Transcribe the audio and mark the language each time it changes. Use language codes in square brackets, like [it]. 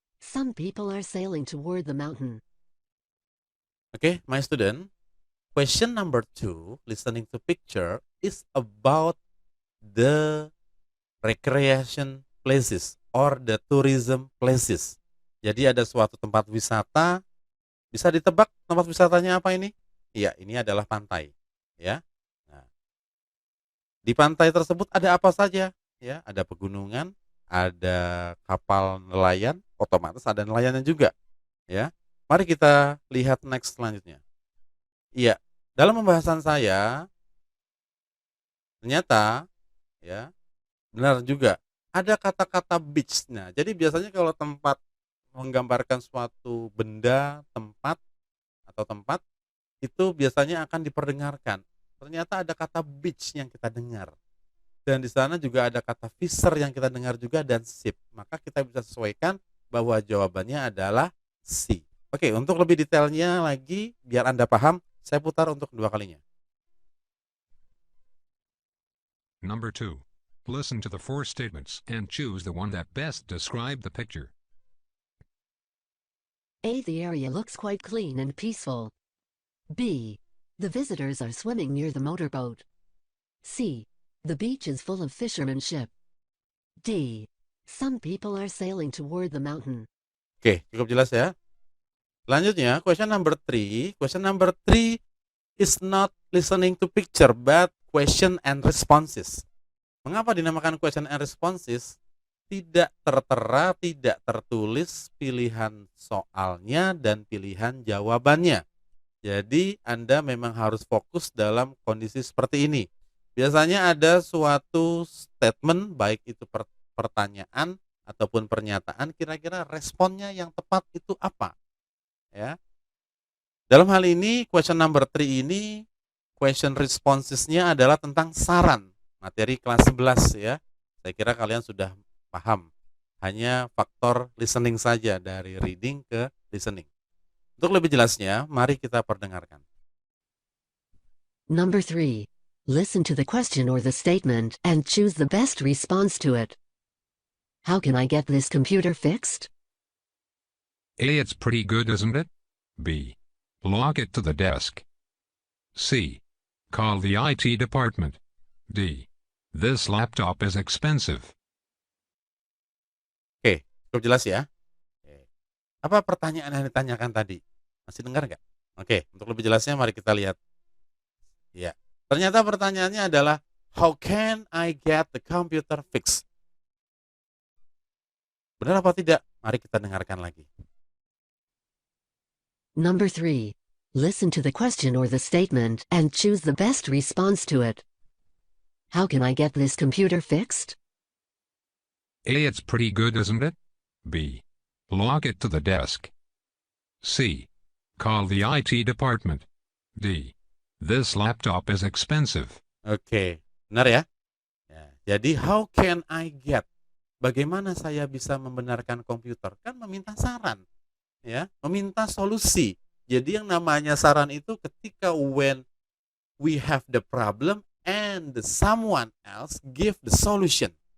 [en] Some people are sailing toward the mountain. Okay, my student. Question number 2, listening to picture, is about the recreation places or the tourism places. [id] Jadi ada suatu tempat wisata, bisa ditebak tempat wisatanya apa ini? Iya, ini adalah pantai, ya. Nah, di pantai tersebut ada apa saja? Ya, ada pegunungan, ada kapal nelayan, otomatis ada nelayannya juga, ya. Mari kita lihat next selanjutnya. Iya, dalam pembahasan saya ternyata ya benar juga ada kata-kata beach. Nah, jadi biasanya kalau tempat menggambarkan suatu benda, tempat atau tempat itu biasanya akan diperdengarkan. Ternyata ada kata beach yang kita dengar. Dan di sana juga ada kata fisher yang kita dengar juga dan ship. Maka kita bisa sesuaikan bahwa jawabannya adalah C. Oke, untuk lebih detailnya lagi biar Anda paham, saya putar untuk kedua kalinya. [en] Number 2. Listen to the 4 statements and choose the one that best describe the picture. A. The area looks quite clean and peaceful. B. The visitors are swimming near the motorboat. C. The beach is full of fishermanship. D. Some people are sailing toward the mountain. [id] Oke, cukup jelas ya. Selanjutnya, question number 3. [en] Question number 3 is not listening to picture, but question and responses. [id] Mengapa dinamakan [en] question and responses? [id] Tidak tertera, tidak tertulis pilihan soalnya dan pilihan jawabannya. Jadi, Anda memang harus fokus dalam kondisi seperti ini. Biasanya ada suatu statement, baik itu pertanyaan ataupun pernyataan, kira-kira responnya yang tepat itu apa? Ya. Dalam hal ini, question number 3 ini, question responsesnya adalah tentang saran, materi kelas 11 ya. Saya kira kalian sudah paham. Hanya faktor listening saja dari reading ke listening. Untuk lebih jelasnya, mari kita perdengarkan. [en] Number 3. Listen to the question or the statement and choose the best response to it. How can I get this computer fixed? A. It's pretty good, isn't it? B. Log it to the desk. C. Call the IT department. D. This laptop is expensive. [id] Oke, cukup jelas ya. Apa pertanyaan yang ditanyakan tadi? Masih dengar nggak? Oke, untuk lebih jelasnya mari kita lihat. Ya, ternyata pertanyaannya adalah [en] how can I get the computer fixed? [id] Benar apa tidak? Mari kita dengarkan lagi. [en] Number 3. Listen to the question or the statement and choose the best response to it. How can I get this computer fixed? A. It's pretty good, isn't it? B. Log it to the desk. C. Call the IT department. D. This laptop is expensive. [id] Oke, benar ya? Jadi [en] how can I get? [id] Bagaimana saya bisa membenarkan komputer? Kan meminta saran, ya, meminta solusi. Jadi yang namanya saran itu ketika [en] when we have the problem and someone else give the solution.